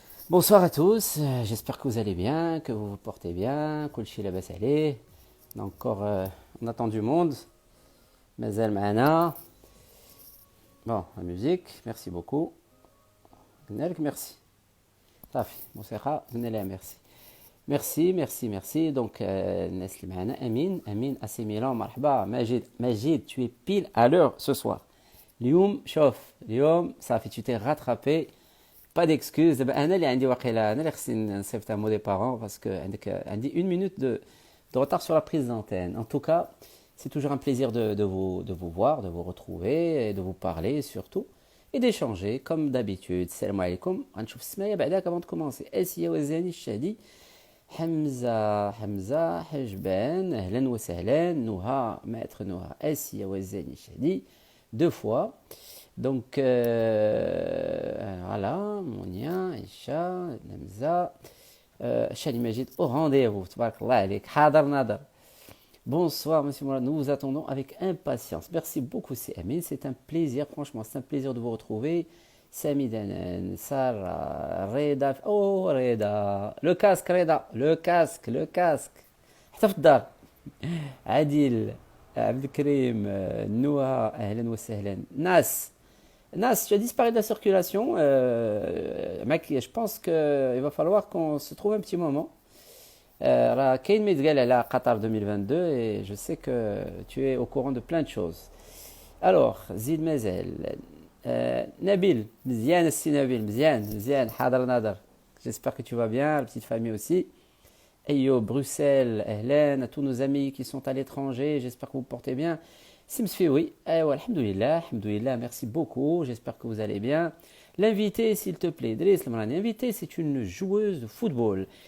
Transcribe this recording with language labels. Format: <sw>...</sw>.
<fr>Bonsoir à tous, j'espère que vous allez bien, que vous vous portez bien,</fr> <ar>kulchi labas aleh.</ar> <fr>Encore, on attend du monde,</fr> <ar>mazal ma'ana.</ar> <fr>Bon, la musique, merci beaucoup. Merci.</fr> <ar>Tafi, موسيقى قلنا لها merci.</ar> <fr>Merci, merci, merci.</fr> <ar>Donc, الناس اللي معنا أمين AC Milan مرحبا.</ar> <fr>Majid, tu es pile à l'heure ce soir.</fr> <ar>اليوم شوف اليوم صافي</ar> <fr>tu t'es rattrapé. Pas d'excuses.</fr> <ar>دابا أنا اللي عندي واقيلا أنا اللي خصني نصيفط</ar> <fr>un mot des parents parce que</fr> <ar>عندي</ar> <fr>une minute de retard sur la prise d'antenne. En tout cas, c'est toujours un plaisir de vous voir, de vous retrouver et de vous parler surtout. Et d'échanger comme d'habitude.</fr> <ar>Salam alaikum. غنشوف السماية بعداك</ar> <fr>avant de commencer.</fr> <ar>اسيا وزاني الشهدي حمزة حجبان أهلا وسهلا نهى maître نهى اسيا وزاني الشهدي</ar> <fr>deux fois. Donc voilà, Monia, Aïcha, Namza, Chali Majid au rendez-vous.</fr> <ar>Tabarakallah alik. Hadar Nadar.</ar> <fr>Bonsoir, monsieur Mourad. Nous vous attendons avec impatience. Merci beaucoup, c'est Amin. C'est un plaisir, franchement, c'est un plaisir de vous retrouver. Sami Danan, Sarah, Reda. Oh, Reda. Le casque, Reda. Le casque.</fr> <ar>حتى في الدار. عادل, عبد الكريم, Noah, أهلا وسهلا.</ar> <fr>Nas, tu as disparu de la circulation. Mec, je pense qu'il va falloir qu'on se trouve un petit moment.</fr> <ar>راه كاين ما يتقال على قطر 2022</ar> <fr>et je sais que tu es au courant de plein de choses.</fr> <ar>Alors, زيد مازال. Nabil, مزيان السي نبيل, مزيان حاضر ناظر.</ar> <fr>J'espère que tu vas bien, la petite famille aussi. Ayo, Bruxelles, Ahlan, à tous nos amis qui sont à l'étranger, j'espère que vous vous portez bien. Simsfi, oui, alhamdoulilah, merci beaucoup, j'espère que vous allez bien. L'invité, s'il te plaît, Driss Lamrani, l'invité, c'est une joueuse de football.</fr>